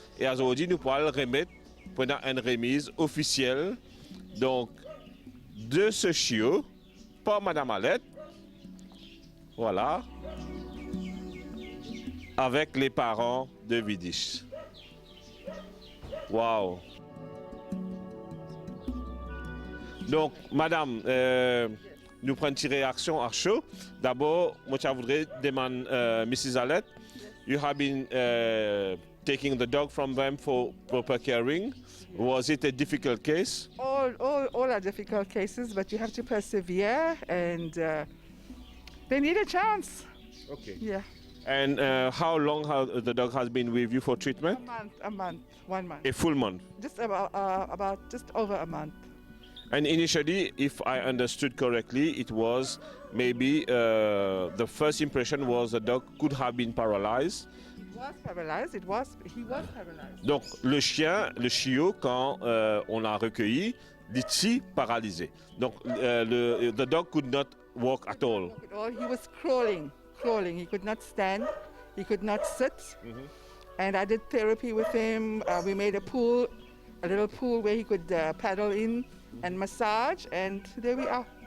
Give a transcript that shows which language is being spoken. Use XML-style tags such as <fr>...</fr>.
<fr>Et aujourd'hui, nous pourrons le remettre pendant une remise officielle donc, de ce chiot par Madame Alette. Voilà. Avec les parents de Vidish. Waouh! Donc, madame, nous prenons une réaction à chaud. D'abord, moi, je voudrais demander, Mrs.</fr> <en>Alette, you have been taking the dog from them for proper caring. Was it a difficult case? All are difficult cases, but you have to persevere, and they need a chance. Okay. Yeah. And how long the dog has been with you for treatment? A month, 1 month. A full month. Just about just over a month. And initially, if I understood correctly, it was maybe the first impression was the dog could have been paralyzed. He was paralyzed. He was paralyzed.</en> <fr>Donc le chien, le chiot, quand on l'a recueilli, il était paralysé.</fr> <en>Donc the dog could not walk at all. He was crawling. He could not stand. He could not sit. Mm-hmm. And I did therapy with him. We made a little pool where he could paddle in and massage, and there we are.</en>